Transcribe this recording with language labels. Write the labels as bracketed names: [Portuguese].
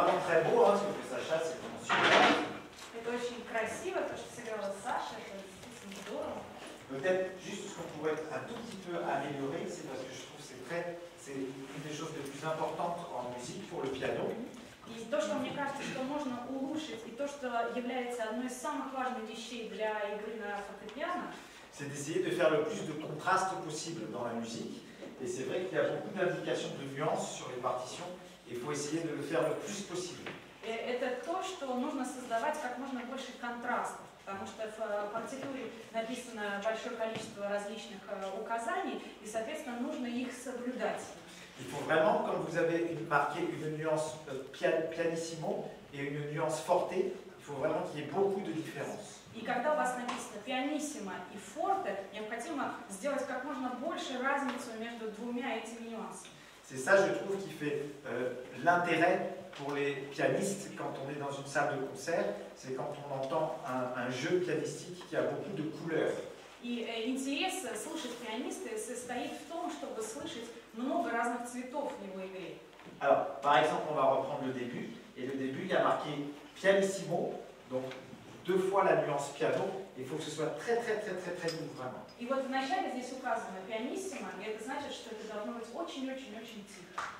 [French] très beau, hein, ce que fait Sacha, c'est vraiment super. [Russian] Это очень красиво, то, что сыграла Саша, это действительно здорово. [French] Peut-être juste ce qu'on pourrait un tout petit peu améliorer, c'est parce que je trouve que c'est une des choses les plus importantes en musique pour le piano. [Russian] И то, что мне кажется, что можно улучшить, и то, что является одной из самых важных вещей для игры на фортепиано, [French] c'est d'essayer de faire le plus de contraste possible dans la musique. Et c'est vrai qu'il y a beaucoup d'indications de nuances sur les partitions, et il faut essayer de le faire le plus possible. [Russian] Это то, что нужно создавать как можно больше контрастов, потому что в партитуре написано большое количество различных указаний, и, соответственно, нужно их соблюдать. [French] Il faut vraiment, quand vous avez marqué une nuance pianissimo et une nuance forte, il faut vraiment qu'il y ait beaucoup de différences. [Russian] И когда у вас написано пианиссимо и форте, необходимо сделать как можно больше разницу между двумя этими нюансами. [French] C'est ça, je trouve, qui fait l'intérêt pour les pianistes quand on est dans une salle de concert, c'est quand on entend un jeu pianistique qui a beaucoup de couleurs. [Russian] И интерес слушать пианиста состоит в том, чтобы слышать много разных цветов в его игре. [French] Alors, par exemple, on va reprendre le début, et le début, il y a marqué pianissimo, donc 2 fois la nuance piano, il faut que ce soit très doux, vraiment. [Russian] И вот вначале здесь указано пианиссимо, и это значит, что это должно быть очень-очень-очень тихо.